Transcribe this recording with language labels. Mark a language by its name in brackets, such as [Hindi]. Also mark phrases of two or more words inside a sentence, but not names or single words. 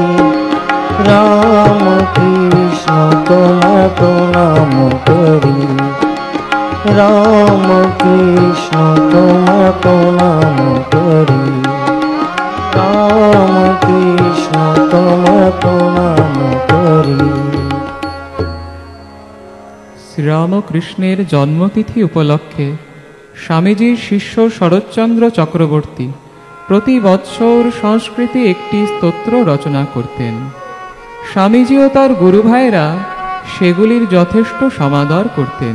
[Bangla] রাম কৃষ্ণ তুম প্রণাম করি, রাম কৃষ্ণ তুম প্রণাম করি, রাম কৃষ্ণ তুম প্রণাম করি। শ্রীরামকৃষ্ণের জন্মতিথি উপলক্ষে স্বামীজির শিষ্য শরৎচন্দ্র চক্রবর্তী প্রতি বৎসর সংস্কৃতে একটি স্তোত্র রচনা করতেন। স্বামীজি ও তার গুরু ভাইরা সেগুলির যথেষ্ট সমাদর করতেন।